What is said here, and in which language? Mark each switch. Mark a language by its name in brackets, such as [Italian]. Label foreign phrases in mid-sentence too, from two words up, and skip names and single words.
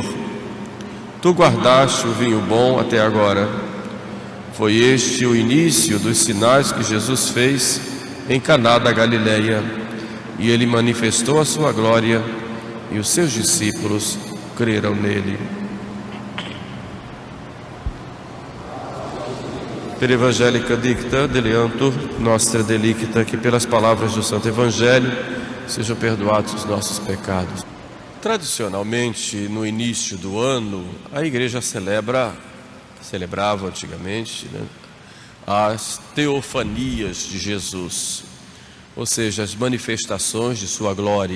[Portuguese] Tu guardaste o vinho bom até agora." Foi este o início dos sinais que Jesus fez em Caná da Galileia, e ele manifestou a sua glória, e os seus discípulos creram nele. [Latin] Per Evangelica dicta deleantur nostra delicta, [Portuguese] que pelas palavras do Santo Evangelho sejam perdoados os nossos pecados. Tradicionalmente, no início do ano, a igreja celebrava antigamente, as teofanias de Jesus, ou seja, as manifestações de sua glória.